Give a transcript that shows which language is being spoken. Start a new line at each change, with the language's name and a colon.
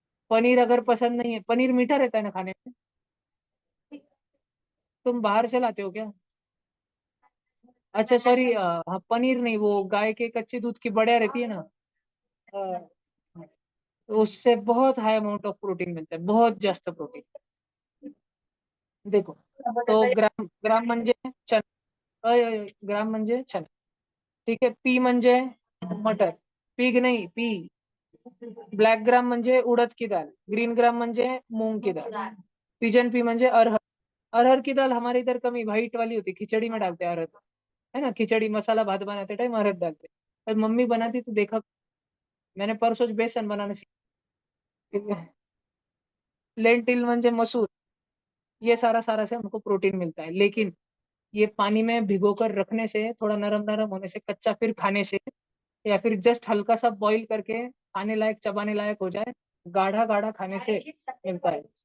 Hindi: पनीर अगर पसंद नहीं है, पनीर मीठा रहता है ना खाने में, तुम बाहर से लाते हो क्या? अच्छा सॉरी, हाँ पनीर नहीं, वो गाय के कच्चे दूध की बढ़िया रहती है ना, अ, तो उससे बहुत हाई अमाउंट ऑफ प्रोटीन मिलता है, बहुत जास्त प्रोटीन।
Marathi: देखो, तो ग्राम ग्राम म्हणजे चना, ग्राम म्हणजे चना, ठीक आहे। पी म्हणजे मटर, पीग नहीं, पी। ब्लॅक ग्राम म्हणजे उड़द की दाल, ग्रीन ग्राम म्हणजे मूंग की दाल, पिजन पी म्हणजे अरहर।
Hindi: अरहर की दाल हमारे इधर कमी व्हाइट वाली होती, खिचड़ी में डालते हैं अरहर, है ना, खिचड़ी मसाला भात बनाते टाइम अरहर डालते, पर मम्मी बनाती तो देखा, मैंने परसों बेसन बनाना सीखा।
Marathi: लेंटिल म्हणजे मसूर,
Hindi: ये सारा सारा से हमको प्रोटीन मिलता है, लेकिन ये पानी में भिगो कर रखने से, थोड़ा नरम नरम होने से, कच्चा फिर खाने से, या फिर जस्ट हल्का सा बॉईल करके खाने लायक, चबाने लायक हो जाए, गाढ़ा गाढ़ा खाने से मिलता है।